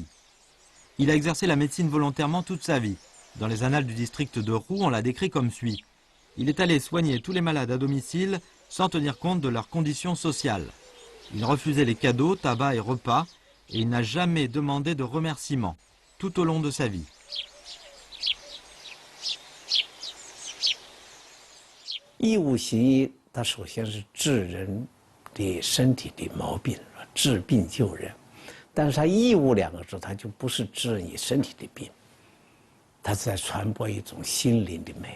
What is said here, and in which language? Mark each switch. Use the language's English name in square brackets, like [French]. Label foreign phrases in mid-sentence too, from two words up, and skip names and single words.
[French] Il a exercé la médecine volontairement toute sa vie. Dans les annales du district de Roux, on l'a décrit comme suit. Il est allé soigner tous les malades à domicile sans tenir compte de leurs conditions sociales. Il refusait les cadeaux, tabac et repas et il n'a jamais demandé de remerciements tout au long de sa vie. [Chinese] 义务行医，它首先是治人的身体的毛病，治病救人。但是它义务2个字，它就不是治你身体的病，它是在传播一种心灵的美。